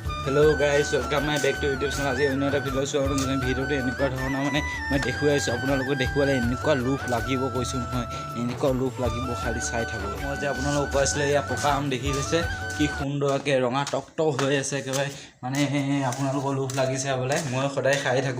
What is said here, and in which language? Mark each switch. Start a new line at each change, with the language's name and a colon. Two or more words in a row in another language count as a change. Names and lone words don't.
English: Hello guys welcome my back to YouTube channel.
Assamese: আজি অন্য এটা ভিডিও চোৱাৰ কাৰণে ভিডিওটো এনেকুৱা ধৰণৰ মানে মই দেখুৱাইছো আপোনালোকক দেখুৱালে এনেকুৱা লুক লাগিব কৈছো নহয় এনেকুৱা লুক লাগিব খালি চাই থাকো। মই যে আপোনালোকক কৈছিলে ইয়া পকা আম দেখি লৈছে কি সুন্দৰকৈ ৰঙা টকটক হৈ আছে একেবাৰে মানে আপোনালোকৰ লুক লাগিছে বোলে মই সদায় খাই থাকো।